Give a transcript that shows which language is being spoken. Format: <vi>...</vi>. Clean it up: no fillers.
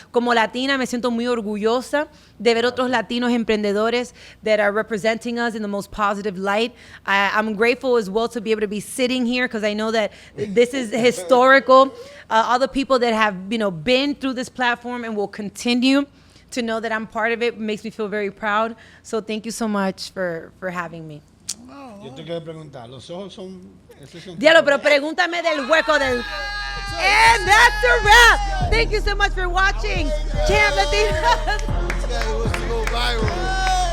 <es>Como Latina, me siento muy orgullosa de ver otros Latinos emprendedores</es> <en>that are representing us in the most positive light. I'm grateful as well to be able to be sitting here because I know that this is historical. All the people that have, been through this platform and will continue to know that I'm part of it makes me feel very proud. So thank you so much for having me.</en> <es>Yo te quiero preguntar, los ojos son... esos son- Diablo, pero pregúntame del hueco del...</es> <en>And that's a wrap. Thank you so much for watching. Champ Latinos. that he wants to go viral.</en>